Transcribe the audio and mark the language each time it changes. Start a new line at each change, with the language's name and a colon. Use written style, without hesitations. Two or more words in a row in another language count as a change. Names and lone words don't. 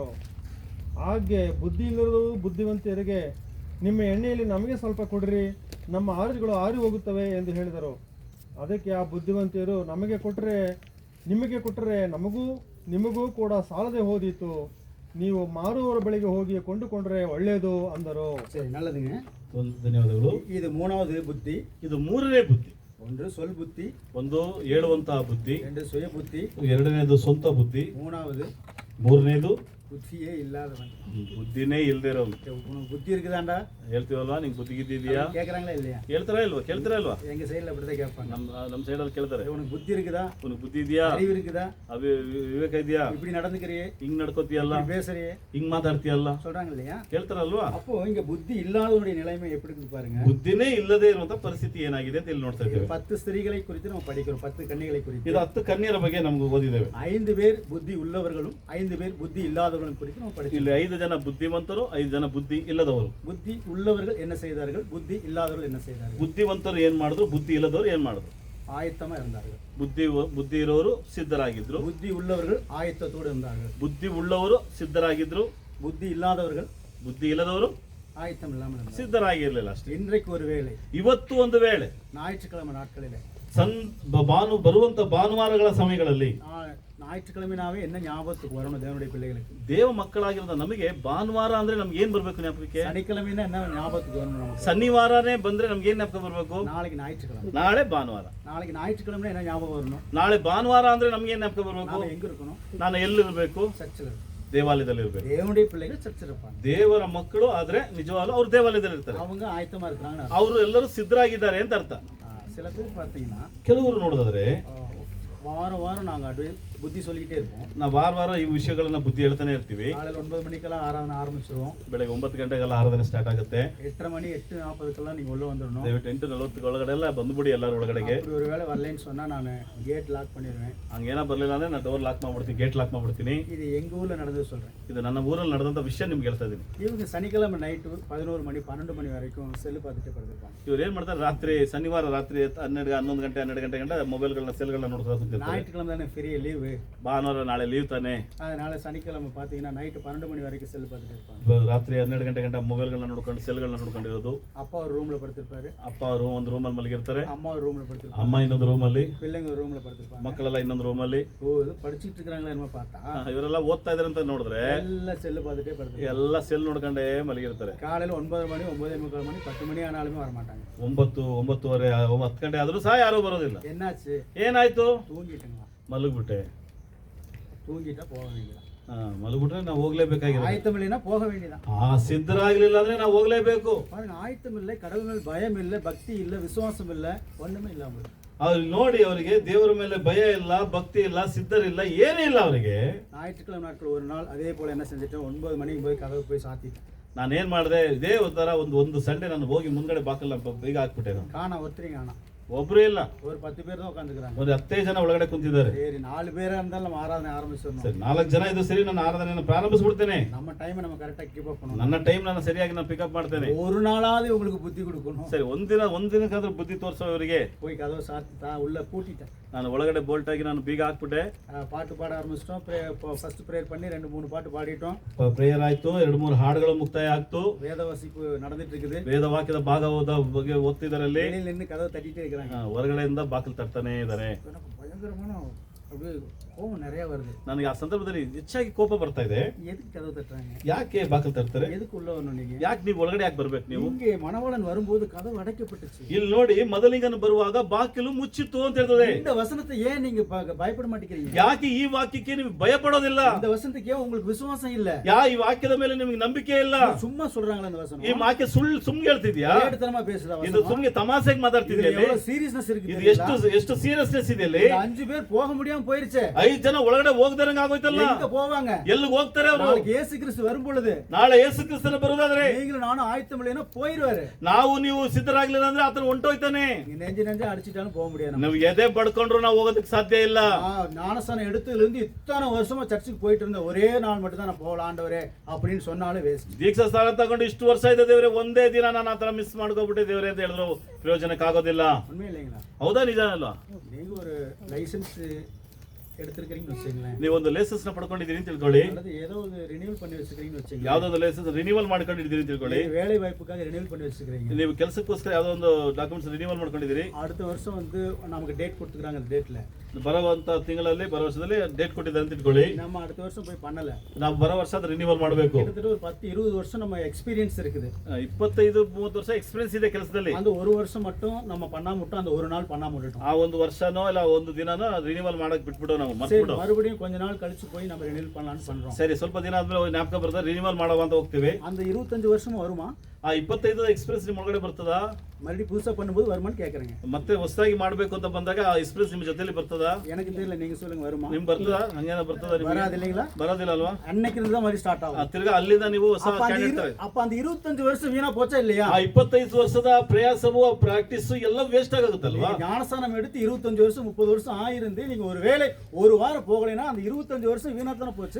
Kannada: ಹಾಗೆ ಬುದ್ಧಿ ಇಲ್ಲದವರು ಬುದ್ಧಿವಂತೆಯರಿಗೆ, ನಿಮ್ಮ ಎಣ್ಣೆಯಲ್ಲಿ ನಮಗೆ ಸ್ವಲ್ಪ ಕೊಡಿರಿ, ನಮ್ಮ ಆರತಿಗಳು ಆರಿ ಹೋಗುತ್ತವೆ ಎಂದು ಹೇಳಿದರು. ಅದಕ್ಕೆ ಆ ಬುದ್ಧಿವಂತೆಯರು, ನಿಮಗೆ ಕೊಟ್ಟರೆ ನಿಮಗೂ ಕೂಡ ಸಾಲದೆ ಹೋದೀತು, ನೀವು ಮಾರುವವರ ಬಳಿಗೆ ಹೋಗಿ ಕೊಂಡುಕೊಂಡ್ರೆ ಒಳ್ಳೆಯದು ಅಂದರು.
Tamil: சரி, நல்லதுங்க.
Kannada: ಧನ್ಯವಾದಗಳು.
Tamil: இது 3வது புத்தி.
Kannada: ಇದು 3ನೇ ಬುದ್ಧಿ.
Tamil: ஒன்று சொல் புத்தி,
Kannada: ಒಂದು ಹೇಳುವಂತಹ ಬುದ್ಧಿ,
Tamil: 2 சுய புத்தி,
Kannada: 2ನೇದು ಸ್ವಂತ ಬುದ್ಧಿ,
Tamil: 3வது
Kannada: 3ನೇದು
Tamil: புத்தியே இல்லாதவன்.
Kannada: ಬುದ್ಧಿನೇ ಇಲ್ದಿರೋ.
Tamil: உனக்கு புத்தி இருக்குதாண்டா
Kannada: ಹೇಳ್ತೀವಲ್ವಾ, ನಿಂಗೆ ಬುದ್ಧಿ ಗಿದ್ದಿದ್ಯಾ?
Tamil: கேக்குறாங்களா இல்லையா?
Kannada: ಕೇಳ್ತಾರ ಇಲ್ವಾ?
Tamil: எங்க சைடுல அப்படிதான் கேட்பாங்க.
Kannada: ನಮ್ಮ ಸೈಡಲ್ಲಿ ಕೇಳ್ತಾರೆ,
Tamil: உனக்கு புத்தி இருக்குதா,
Kannada: ಉನಗೆ ಬುದ್ಧಿ ಇದೆಯಾ,
Tamil: அறிவு இருக்குதா,
Kannada: ವಿವೇಕ ಇದೆಯಾ,
Tamil: இப்படி நடந்துக்கிறியே,
Kannada: ಹಿಂಗ್ ನಡ್ಕೋತಿಯಲ್ಲ,
Tamil: இப்படி பேசுறியே
Kannada: ಹಿಂಗ್ ಮಾತಾಡ್ತೀಯಲ್ಲ
Tamil: சொல்றாங்க இல்லையா?
Kannada: ಕೇಳ್ತಾರಲ್ವಾ?
Tamil: அப்போ இங்க புத்தி இல்லாதவனுடைய நிலைமை எப்படி இருக்கு பாருங்க.
Kannada: ಬುದ್ಧಿನೇ ಇಲ್ಲದೆ ಇರುವಂತ ಪರಿಸ್ಥಿತಿ ಏನಾಗಿದೆ ಅಂತ ಇಲ್ಲಿ ನೋಡ್ತಾ
Tamil: இது
Kannada: ಇದ್ದೇವೆ.
Tamil: 10 ಸ್ತ್ರೀகளை குறித்து நம்ம படிக்கிறோம், 10 கன்னிகளை குறித்து.
Kannada: ಇದು 10 ಕನ್ಯರ ಬಗ್ಗೆ ನಮ್ಗೆ ಓದಿದ್ದೇವೆ.
Tamil: 5 பேர் புத்தி உள்ளவர்களும் 5 பேர் புத்தி இல்லாதவர்களும் குறித்து நம்ம படிக்கிறோம்.
Kannada: ಇಲ್ಲಿ 5 ಜನ ಬುದ್ಧಿವಂತರು, 5 ಜನ ಬುದ್ಧಿ ಇಲ್ಲದವರು.
Tamil: புத்தி உள்ளவர்கள் என்ன செய்தார்கள், புத்தி இல்லாதவர்கள் என்ன செய்தார்கள்?
Kannada: ಬುದ್ಧಿವಂತರು ಏನ್ ಮಾಡಿದ್ರು, ಬುದ್ಧಿ ಇಲ್ಲದವರು ಏನ್ ಮಾಡಿದ್ರು?
Tamil: ஆயத்தமா இருந்தார்கள்.
Kannada: ಬುದ್ಧಿ ಇರೋರು ಸಿದ್ಧರಾಗಿದ್ರು,
Tamil: புத்தி உள்ளவர்கள் ஆயத்தத்தோடு இருந்தார்கள்.
Kannada: ಬುದ್ಧಿ ಉಳ್ಳವರು ಸಿದ್ಧರಾಗಿದ್ರು,
Tamil: புத்தி இல்லாதவர்கள்
Kannada: ಬುದ್ಧಿ ಇಲ್ಲದವರು
Tamil: ஆயத்தம் இல்லாமல் இருந்தார்கள்.
Kannada: ಸಿದ್ಧರಾಗಿರ್ಲಿಲ್ಲ ಅಷ್ಟೇ.
Tamil: இன்றைக்கு ஒரு வேளை,
Kannada: ಇವತ್ತು ಒಂದು ವೇಳೆ
Tamil: ஞாயிற்றுக்கிழமை நாட்களிலே,
Kannada: ಬರುವಂತ ಭಾನುವಾರಗಳ ಸಮಯಗಳಲ್ಲಿ
Tamil: ஞாயிற்றுக்கிழமைனாவே என்ன ஞாபகத்துக்கு வரணும் தேவனுடைய பிள்ளைகளுக்கு?
Kannada: ದೇವ ಮಕ್ಕಳಾಗಿರೋದ ನಮಗೆ ಭಾನುವಾರ ಅಂದ್ರೆ ನಮ್ಗೆ ಏನ್ ಬರ್ಬೇಕು ಜ್ಞಾಪಕಕ್ಕೆ?
Tamil: சனிக்கிழமைனா என்ன ஞாபகத்துக்கு வரணும் நமக்கு?
Kannada: ಶನಿವಾರನೇ ಬಂದ್ರೆ ನಮ್ಗೆ ಏನ್ ಜ್ಞಾಪಕ ಬರ್ಬೇಕು?
Tamil: நாளைக்கு ஞாயிற்றுக்கிழமை.
Kannada: ನಾಳೆ ಭಾನುವಾರ.
Tamil: நாளைக்கு ஞாயிற்றுக்கிழமை என்ன ஞாபகம் வரணும்?
Kannada: ನಾಳೆ ಭಾನುವಾರ ಅಂದ್ರೆ ನಮ್ಗೆ ಏನ್ ಜ್ಞಾಪಕ ಬರ್ಬೇಕು?
Tamil: நாம எங்க இருக்கணும்?
Kannada: ನಾನು ಎಲ್ಲಿರ್ಬೇಕು?
Tamil: சர்ச்சில்.
Kannada: ದೇವಾಲಯದಲ್ಲಿ ಇರ್ಬೇಕು.
Tamil: தேவனுடைய பிள்ளைகள் சர்ச்சில் இருப்பாங்க.
Kannada: ದೇವರ ಮಕ್ಕಳು ಆದ್ರೆ ನಿಜವಾಗ್ಲೂ ಅವ್ರು ದೇವಾಲಯದಲ್ಲಿ ಇರ್ತಾರೆ.
Tamil: அவங்க ಆಯத்தமா இருக்கிறாங்க.
Kannada: ಅವರು ಎಲ್ಲರೂ ಸಿದ್ಧರಾಗಿದ್ದಾರೆ ಅಂತ ಅರ್ಥ.
Tamil: சில பேர் பார்த்தீங்கன்னா
Kannada: ಕೆಲವರು ನೋಡಿದ್ರೆ
Tamil: வாரம் வாரம் நாங்கள் அப்படியே புத்தி சொல்லிக்கிட்டே இருப்போம்.
Kannada: ನಾವು ವಾರ ಈ ವಿಷಯಗಳನ್ನ ಬುದ್ಧಿ ಹೇಳ್ತಾನೆ ಇರ್ತೀವಿ.
Tamil: காலையில் 9 மணிக்கெல்லாம் ஆராதனை ஆரம்பிச்சிருவோம்.
Kannada: ಬೆಳಗ್ಗೆ 9 ಗಂಟೆಗೆಲ್ಲ ಆರಾಧನೆ ಸ್ಟಾರ್ಟ್ ಆಗುತ್ತೆ.
Tamil: 8:30 மணி 8:40க்கெல்லாம் நீங்கள் உள்ள வந்துடணும்.
Kannada: ದಯವಿಟ್ಟು 8:40 ಒಳಗಡೆ ಎಲ್ಲ ಬಂದ್ಬಿಡಿ ಎಲ್ಲರ ಒಳಗಡೆಗೆ.
Tamil: அப்படி ஒரு வேளை வரலைன்னு சொன்னால் நான்
English: gate lock
Tamil: பண்ணிடுவேன்.
Kannada: ಹಂಗೇನ ಬರ್ಲಿಲ್ಲ ಅಂದ್ರೆ ನಾನು
English: door lock
Kannada: ಮಾಡ್ಬಿಡ್ತೀನಿ,
English: gate lock
Kannada: ಮಾಡ್ಬಿಡ್ತೀನಿ.
Tamil: இது எங்கள் ஊரில் நடந்தது சொல்கிறேன்.
Kannada: ಇದು ನನ್ನ ಊರಲ್ಲಿ ನಡೆದಂತ ವಿಷಯ ನಿಮ್ಗೆ ಹೇಳ್ತಾ ಇದ್ದೀನಿ.
Tamil: இவங்க சனிக்கிழமை நைட்டு 11 மணி 12 மணி வரைக்கும் செல்லு பார்த்துட்டே படுத்திருப்பாங்க.
Kannada: ಇವ್ರು ಏನ್ ಮಾಡ್ತಾರೆ, ರಾತ್ರಿ ಶನಿವಾರ ರಾತ್ರಿ 11 ಗಂಟೆ 12 ಗಂಟೆ ಗಂಟ ಮೊಬೈಲ್ಗಳನ್ನ ಸೆಲ್ಗಳನ್ನ ನೋಡ್ತಾ ಕೂತಿರ್ತಾರೆ.
Tamil: ஞாயிற்றுக்கிழமை தானே
English: free leave,
Kannada: ಭಾನುವಾರ ನಾಳೆ ಲೀವ್ ತಾನೆ.
Tamil: அதனால சனிக்கிழமை பார்த்தீங்கன்னா நைட்டு 12 மணி வரைக்கும் செல்லு பார்த்துட்டே இருப்பாங்க.
Kannada: ರಾತ್ರಿ 12 ಗಂಟೆ ಗಂಟ ಮೊಬೈಲ್ಗಳನ್ನ ನೋಡ್ಕೊಂಡು ಸೆಲ್ಗಳನ್ನ ನೋಡ್ಕೊಂಡಿರೋದು.
Tamil: அப்பா ஒரு ரூமில் படுத்திருப்பாரு,
Kannada: ಅಪ್ಪ ಅವರು ಒಂದು ರೂಮಲ್ಲಿ ಮಲಗಿರ್ತಾರೆ,
Tamil: அம்மா ஒரு ரூமில் படுத்திருப்பாங்க,
Kannada: ಅಮ್ಮ ಇನ್ನೊಂದು ರೂಮಲ್ಲಿ,
Tamil: பிள்ளைங்க ஒரு ரூமில் படுத்திருப்பாங்க.
Kannada: ಮಕ್ಕಳೆಲ್ಲ ಇನ್ನೊಂದು ರೂಮಲ್ಲಿ.
Tamil: ஓ இது படிச்சுட்டு இருக்கிறாங்களா என்னமோ பார்த்தா
Kannada: ಇವರೆಲ್ಲ ಓದ್ತಾ ಇದಾರೆ ಅಂತ ನೋಡಿದ್ರೆ
Tamil: எல்லாம் செல்லு பார்த்துட்டே படுத்து
Kannada: ಎಲ್ಲ ಸೆಲ್ ನೋಡ್ಕೊಂಡೇ ಮಲಗಿರ್ತಾರೆ.
Tamil: காலையில் 9 மணி 9:45 மணி 10 மணி ஆனாலுமே வரமாட்டாங்க.
Kannada: 9, 9:30, 10 ಗಂಟೆ ಆದ್ರೂ ಸಹ ಯಾರು ಬರೋದಿಲ್ಲ.
Tamil: என்னாச்சு?
Kannada: ಏನಾಯ್ತು?
Tamil: தூங்கிட்டுங்களா?
Kannada: ಮಲಗ್ಬಿಟ್ಟೆ.
Tamil: தூங்கிட்டா போக வேண்டியதான்.
Kannada: ಮಲಗ್ಬಿಟ್ರೆ ನಾವು ಹೋಗ್ಲೇಬೇಕಾಗಿದೆ.
Tamil: ஆயத்தம் இல்லைன்னா போக வேண்டியதான்.
Kannada: ಸಿದ್ಧರಾಗ್ಲಿಲ್ಲ ಅಂದ್ರೆ ನಾವು ಹೋಗ್ಲೇಬೇಕು.
Tamil: பாருங்க, ஆயத்தம் இல்லை, கடவுள் மேல் பயம் இல்லை, பக்தி இல்லை, விசுவாசம் இல்லை, ஒண்ணுமே இல்லாம
Kannada: ಅವ್ರು ನೋಡಿ, ಅವರಿಗೆ ದೇವರ ಮೇಲೆ ಭಯ ಇಲ್ಲ, ಭಕ್ತಿ ಇಲ್ಲ, ಸಿದ್ಧರಿಲ್ಲ, ಏನೇ ಇಲ್ಲ ಅವರಿಗೆ.
Tamil: ஞாயிற்றுக்கிழமை நாட்கள் ஒரு நாள் அதே போல என்ன செஞ்சுட்டேன், 9 மணிக்கு போய் கதவு போய் சாத்திட்டேன்.
Kannada: ನಾನೇನ್ ಮಾಡಿದೆ, ಇದೇ ತರ ಒಂದು ಸಂಡೆ ನಾನು ಹೋಗಿ ಮುಂದ್ಗಡೆ ಬಾಕಲ್ಲ ಬೀಗ ಹಾಕ್ಬಿಟ್ಟೆ.
Tamil: காணா ஒருத்தரையும் காணா,
Kannada: ಒಬ್ರು ಇಲ್ಲ,
Tamil: ஒரு 10 பேர் தான் உட்காந்துக்கிறாங்க.
Kannada: ಒಂದು 15 ಜನ ಒಳಗಡೆ ಕುಂತಿದ್ದಾರೆ.
Tamil: சரி, 4 பேரா இருந்தாலும் நம்ம ஆராதனை ஆரம்பிச்சிடணும்.
Kannada: ಸರಿ, 4 ಜನ ಇದು ಸರಿ, ನಾನು ಆರಾಧನೆಯನ್ನು ಪ್ರಾರಂಭಿಸ್ಬಿಡ್ತೇನೆ.
Tamil: நம்ம டைமை நம்ம கரெக்டா
English: keep up
Tamil: பண்ணணும்.
Kannada: ನನ್ನ ಟೈಮ್ ನಾನು ಸರಿಯಾಗಿ ನಾನು ಪಿಕಪ್ ಮಾಡ್ತೇನೆ.
Tamil: ஒரு நாளாவது உங்களுக்கு புத்தி கொடுக்கணும்.
Kannada: ಸರಿ, ಒಂದಿನಕ್ಕಾದ್ರೂ ಬುದ್ಧಿ ತೋರಿಸೋವರಿಗೆ
Tamil: போய் கதவை சாத்தி உள்ள பூட்டிட்டேன்.
Kannada: ನಾನು ಒಳಗಡೆ ಬೋಲ್ಟ್ ಆಗಿ ನಾನು ಬೀಗ ಹಾಕ್ಬಿಟ್ಟೆ.
Tamil: பாட்டு பாட ஆரம்பிச்சிட்டோம்.
English: first prayer
Tamil: பண்ணி 2-3 பாட்டு பாடிட்டோம்.
Kannada: ಪ್ರೇಯರ್ ಆಯ್ತು, 2-3 ಹಾಡುಗಳು ಮುಕ್ತಾಯ ಆಗ್ತು.
Tamil: வேத வாசிப்பு நடந்துட்டு இருக்குது.
Kannada: ವೇದ ವಾಕ್ಯದ ಭಾಗವಾದ ಬಗ್ಗೆ ಓದ್ತಿದಾರಲ್ಲಿ.
Tamil: வெளியில நின்று கதவை தட்டிட்டே இருக்கிறாங்க.
Kannada: ಹೊರಗಡೆಯಿಂದ ಬಾಗಿಲು ತಟ್ತಾನೆ ಇದ್ದಾರೆ.
Tamil: எனக்கு பயங்கரமான அப்படியே கோவம் நிறைய வருது.
Kannada: ನನಗೆ ಆ ಸಂದರ್ಭದಲ್ಲಿ ಹೆಚ್ಚಾಗಿ ಕೋಪ ಬರ್ತಾ ಇದೆ.
Tamil: எதுக்கு கதவு தட்டுறாங்க?
Kannada: ಯಾಕೆ ಬಾಗಿಲು ತರ್ತಾರೆ?
Tamil: எதுக்கு உள்ள வரணும் நீங்க?
Kannada: ಯಾಕೆ ನೀವು ಒಳಗಡೆ ಯಾಕೆ ಬರ್ಬೇಕು ನೀವು?
Tamil: இங்கே மணவாளன் வரும்போது கதவு அடைக்கப்பட்டுச்சு.
Kannada: ಇಲ್ಲಿ ನೋಡಿ ಮದಲಿಂಗನ ಬರುವಾಗ ಬಾಗಿಲು ಮುಚ್ಚಿತ್ತು ಅಂತ ಹೇಳ್ತದೆ.
Tamil: இந்த வசனத்தை ஏன் நீங்க பயப்பட மாட்டேங்கிறீங்க?
Kannada: ಯಾಕೆ ಈ ವಾಕ್ಯಕ್ಕೆ ನೀವು ಭಯ ಪಡೋದಿಲ್ಲ?
Tamil: இந்த வசனத்துக்கு ஏன் உங்களுக்கு விசுவாசம் இல்ல?
Kannada: ಈ ವಾಕ್ಯದ ಮೇಲೆ ನಿಮಗೆ ನಂಬಿಕೆ ಇಲ್ಲ?
Tamil: சும்மா சொல்றாங்களா இந்த வசனம்?
Kannada: ಈ ವಾಕ್ಯ ಸುಮ್ನೆ ಹೇಳ್ತಿದ್ಯಾ?
Tamil: ஏடுத்தனமா பேசுதா
Kannada: ಇದು
Tamil: வசனம்?
Kannada: ಸುಮ್ನೆ ತಮಾಷೆಗೆ ಮಾತಾಡ್ತಿದ್ಯಾ?
Tamil: எவ்வளவு சீரியஸ்னஸ் இருக்கு
Kannada: ಇದು
Tamil: தெரியுமா?
Kannada: ಎಷ್ಟು ಸೀರಿಯಸ್ನೆಸ್ ಇದೆ ಇಲ್ಲಿ?
Tamil: 5 பேர் போக முடியாம போயிருச்சே.
Kannada: 5 ಜನ ಒಳಗಡೆ ಹೋಗದಂಗ ಆಗೋಯ್ತಲ್ಲ.
Tamil: எங்க போவாங்க?
Kannada: ಎಲ್ಲಿಗೆ ಹೋಗ್ತಾರೆ ಅವರು?
Tamil: நாளைக்கு இயேசு கிறிஸ்து வரும் பொழுது
Kannada: ನಾಳೆ ಯೇಸು ಕ್ರಿಸ್ತನ ಬರುವುದಾದ್ರೆ
Tamil: நீங்களும் நானும் ஆயத்தம் இல்லைன்னா போயிடுவாரு.
Kannada: ನಾವು ನೀವು ಸಿದ್ಧರಾಗ್ಲಿಲ್ಲ ಅಂದ್ರೆ ಆತನ ಹೊಂಟೋಯ್ತಾನೆ.
Tamil: நீங்க நெஞ்சு அடிச்சிட்டாலும் போக முடியாது.
Kannada: ನಾವು ಎದೆ ಬಡ್ಕೊಂಡ್ರು ನಾವು ಹೋಗೋದಕ್ಕೆ ಸಾಧ್ಯ ಇಲ್ಲ.
Tamil: ஞானஸ்தானம் எடுத்ததுல இருந்து இத்தனை வருஷமா சர்ச்சுக்கு போயிட்டு இருந்த ஒரே நாள் மட்டும் தான் நான் போகலாம் ஆண்டவரே அப்படின்னு சொன்னாலும் வேஸ்ட்.
Kannada: ದೀಕ್ಷಾ ಸ್ಥಾನ ತಗೊಂಡು ಇಷ್ಟು ವರ್ಷ ಇದೆ ದೇವರೇ, ಒಂದೇ ದಿನ ನಾನು ಆತರ ಮಿಸ್ ಮಾಡ್ಕೋಬಿಟ್ಟೆ ದೇವರೇ ಅಂತ ಹೇಳಿದ್ರು ಪ್ರಯೋಜನಕ್ಕಾಗೋದಿಲ್ಲ.
Tamil: உண்மை இல்லைங்களா?
Kannada: ಹೌದಾ, ನಿಜ ಅಲ್ವಾ?
Tamil: நீங்க ஒரு லைசன்ஸ் எடுத்திருக்கீங்கன்னு வச்சுங்களேன்,
Kannada: ನೀವೊಂದು ಲೈಸೆನ್ಸ್ ನ ಪಡ್ಕೊಂಡಿದ್ದೀರಿ ಅಂತ ತಿಳ್ಕೊಳ್ಳಿ.
Tamil: அல்லது ஏதோ ஒரு ரினியூவல் பண்ணி வச்சிருக்கீங்கன்னு வச்சுங்களேன்,
Kannada: ಯಾವ್ದೊಂದು
English: license renewal
Kannada: ಮಾಡ್ಕೊಂಡಿದ್ದೀರಿ ಅಂತ ತಿಳ್ಕೊಳ್ಳಿ.
Tamil: வேலை வாய்ப்புக்காக ரினியூவல் பண்ணி வச்சிருக்கீங்க.
Kannada: ನೀವು ಕೆಲಸಕ್ಕೋಸ್ಕರ ಯಾವ್ದೋ ಒಂದು
English: documents renewal
Kannada: ಮಾಡ್ಕೊಂಡಿದ್ದೀರಿ.
Tamil: அடுத்த வருஷம் வந்து நமக்கு டேட் கொடுத்துக்கிறாங்க. அந்த டேட்ல
Kannada: ಬರುವಂತ ತಿಂಗಳಲ್ಲಿ ಬರೋ ವರ್ಷದಲ್ಲಿ ಡೇಟ್ ಕೊಟ್ಟಿದ್ದಾರೆ ಅಂತ ತಿಳ್ಕೊಳ್ಳಿ.
Tamil: நம்ம அடுத்த வருஷம் போய் பண்ணல.
Kannada: ನಾವು ಬರೋ ವರ್ಷ ಅದು ರಿನಿವಲ್ ಮಾಡಬೇಕು.
Tamil: கிட்டத்தட்ட ஒரு 10-20 வருஷம் நம்ம எக்ஸ்பீரியன்ஸ் இருக்குது.
Kannada: 25-30 ವರ್ಷ ಎಕ್ಸ್ಪೀರಿಯನ್ಸ್ ಇದೆ ಕೆಲಸದಲ್ಲಿ.
Tamil: அந்த ஒரு வருஷம் மட்டும் நம்ம பண்ணாம விட்டோம், அந்த ஒரு நாள் பண்ணாம விட்டுட்டோம்.
Kannada: ಆ ಒಂದು ವರ್ಷನೋ ಇಲ್ಲ ಒಂದು ದಿನನೋ ರಿನಿವಲ್ ಮಾಡಕ್ ಬಿಟ್ಬಿಡು, ನಾವು
Tamil: சரி,
Kannada: ಮರ್ತ್ಬಿಡು.
Tamil: மறுபடியும் கொஞ்ச நாள் கழிச்சு போய் நம்ம ரினியூவல் பண்ணலாம்னு பண்றோம்.
Kannada: ಸರಿ, ಸ್ವಲ್ಪ ದಿನ ಆದ್ಮೇಲೆ ಜ್ಞಾಪಕ ಬರ್ತದೆ, ರಿನಿವಲ್ ಮಾಡುವ ಅಂತ ಹೋಗ್ತೀವಿ.
Tamil: அந்த 25 வருஷமும் வருமா?
Kannada: ಆ 25 ಎಕ್ಸ್ಪೀರಿಯನ್ಸ್ ನಿಮ್ ಒಳಗಡೆ ಬರ್ತದಾ?
Tamil: மறுபடியும் புதுசா பண்ணும்போது வருமான்னு கேக்குறீங்க.
Kannada: ಮತ್ತೆ ಹೊಸದಾಗಿ ಮಾಡ್ಬೇಕು ಅಂತ ಬಂದಾಗ ಆ ಎಕ್ಸ್ಪೀರಿಯನ್ಸ್ ನಿಮ್ ಜೊತೆಲಿ ಬರ್ತದಾ?
Tamil: எனக்கு தெரியல, நீங்க சொல்லுங்க வருமா?
Kannada: ನಿಮ್ ಬರ್ತದಾ? ಹಂಗೇನ ಬರ್ತದಾ?
Tamil: வராது இல்லைங்களா?
Kannada: ಬರೋದಿಲ್ಲ ಅಲ್ವಾ?
Tamil: அன்னைக்கு இருந்து தான் மாதிரி ಸ್ಟಾರ್ಟ್ ஆகும்.
Kannada: ತಿರ್ಗಾ ಅಲ್ಲಿಂದ ನೀವು ಹೊಸ ಕ್ಯಾಂಡಿಡೇಟ್.
Tamil: அப்ப அந்த 25 வருஷம் வீணா போச்சா இல்லையா?
Kannada: ಆ 25 ವರ್ಷದ ಪ್ರಯಾಸವು ಪ್ರಾಕ್ಟೀಸ್ ಎಲ್ಲ ವೇಸ್ಟ್ ಆಗುತ್ತಲ್ವಾ?
Tamil: ஞானஸ்தானம் எடுத்து 25 வருஷம் 30 வருஷம் ஆயிருந்து நீங்க ஒரு வேளை ஒரு வாரம் போகலைன்னா அந்த 25 வருஷம் வீணா தானே போச்சு.